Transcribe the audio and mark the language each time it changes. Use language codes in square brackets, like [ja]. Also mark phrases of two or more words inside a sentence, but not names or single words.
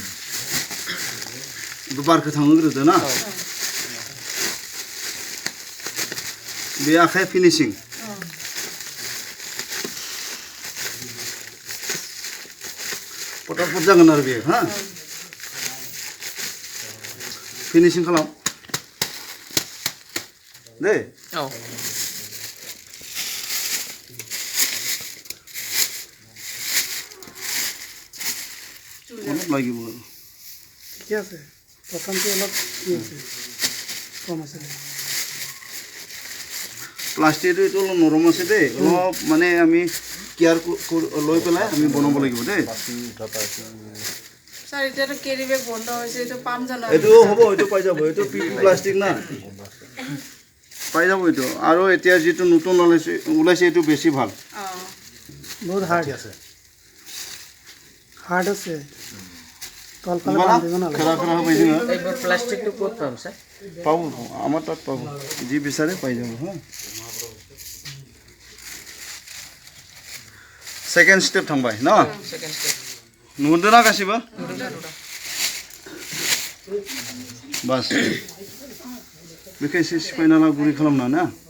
[brx] बारखौ थांहोग्रोदो ना, बे आखाइ फिनिशिं। फटाफट जागोन आरो बेयो हा, फिनिशिं खालाम। [as] দেই অঁ অলপ লাগিব আৰু ঠিকে আছে প্ৰথমটো অলপ কি আছে কম আছিলে প্লাষ্টিকটো এইটো অলপ নৰম আছে দেই অলপ মানে আমি কেয়াৰ লৈ পেলাই আমি বনাব লাগিব দেই [bn] স্যার এটা তো [en] carry bag [bn] বন্ধ হয়েছে এটা পাম জানো [as] এইটো হ'ব এইটো পাই যাব এইটো প্লাষ্টিক না পাই যাব এইটো আৰু এতিয়া যিটো নতুন ওলাইছে এইটো বেছি ভাল বহুত হাৰ্ড আছে তলফালে বনা বান্ধিব নালাগে খেলা খেলা পাইছে না এইবাৰ প্লাষ্টিকটো ক'ত পাম ছাৰ পাব আমাৰ তাত পাব যি বিচাৰে পাই যাব হা [en] second step [brx] थांबाय ना [en] second step [brx] नुदोना गासिबो बस बेखौ एसे सिफायना ला गुरै खालामना ना